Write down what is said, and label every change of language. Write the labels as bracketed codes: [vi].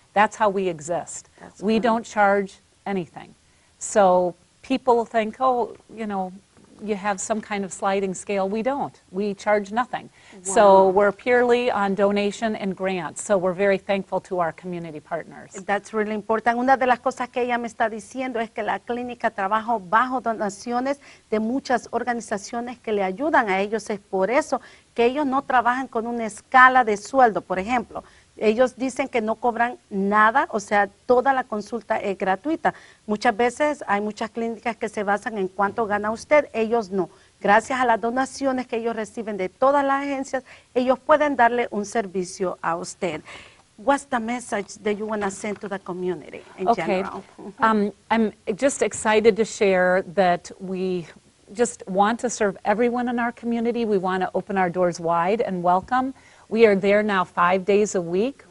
[en] That's how we exist. We don't charge anything. So people think, oh, you have some kind of sliding scale. We don't. We charge nothing. So we're purely on donation and grants. So we're very thankful to our community partners. That's really important. [es] Una de las cosas que ella me está diciendo es que la clínica trabaja bajo donaciones de muchas organizaciones que le ayudan a ellos. Es por eso que ellos no trabajan con una escala de sueldo. Por ejemplo, ellos dicen que no cobran nada, o sea, toda la consulta es gratuita. Muchas veces hay muchas clínicas que se basan en cuánto gana usted, ellos no. Gracias a las donaciones que ellos reciben de todas las agencias, ellos pueden darle un servicio a usted. [en] What's the message that you want to send to the community in general? I'm just excited to share that we just want to serve everyone in our community. We want to open our doors wide and welcome. We are there now 5 days a week.